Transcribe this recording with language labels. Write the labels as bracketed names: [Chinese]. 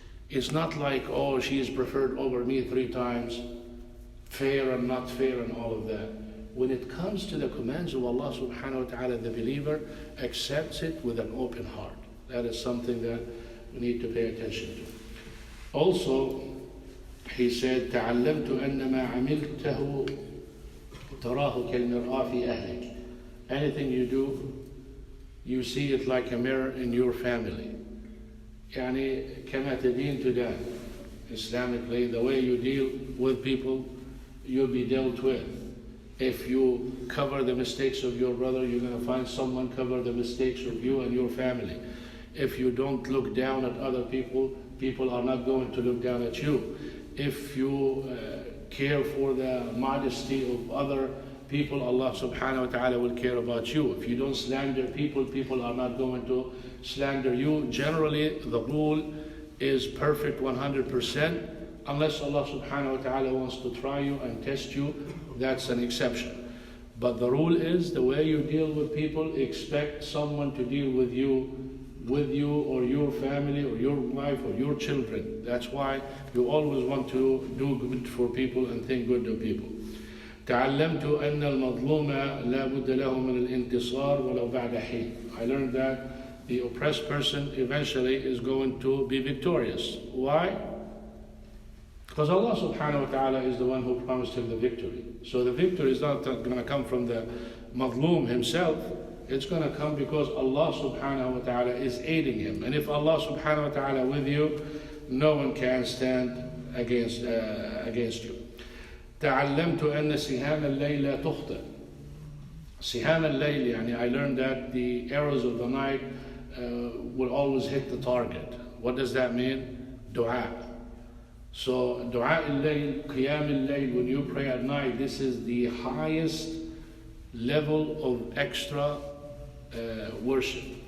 [English] It's not like, oh, she is preferred over me 3 times, fair and not fair and all of that. When it comes to the commands of Allah subhanahu wa ta'ala, the believer accepts it with an open heart. That is something that we need to pay attention to. Also, he said, [Arabic] تعلمت أن ما عملته تراه كالمرآة في أهلك. [English] Anything you do, you see it like a mirror in your family. [Arabic] يعني كما تدين تدان. [English] Islamically, the way you deal with people, you'll be dealt with. If you cover the mistakes of your brother, you're going to find someone cover the mistakes of you and your family. If you don't look down at other people, people are not going to look down at you. If you care for the modesty of other people, Allah subhanahu wa ta'ala will care about you. If you don't slander people, people are not going to slander you. Generally, the rule is perfect 100%. Unless Allah subhanahu wa ta'ala wants to try you and test you, that's an exception. But the rule is, the way you deal with people, expect someone to deal with you or your family or your wife or your children. That's why you always want to do good for people and think good of people. [Arabic] تعلمت أن المظلوم لا بد له من الانتصار ولو بعد حين. [English] I learned that the oppressed person eventually is going to be victorious. Why? Because Allah subhanahu wa ta'ala is the one who promised him the victory. So the victory is not going to come from the mazloom himself. It's going to come because Allah subhanahu wa ta'ala is aiding him. And if Allah subhanahu wa ta'ala with you, no one can stand against you. [Arabic] تعلمت أن سهام الليل لا تخطئ. سهام الليل, يعني [English] I learned that the arrows of the night will always hit the target. What does that mean? Dua. So dua al-layl, qiyam al-layl, when you pray at night, this is the highest level of extra worship.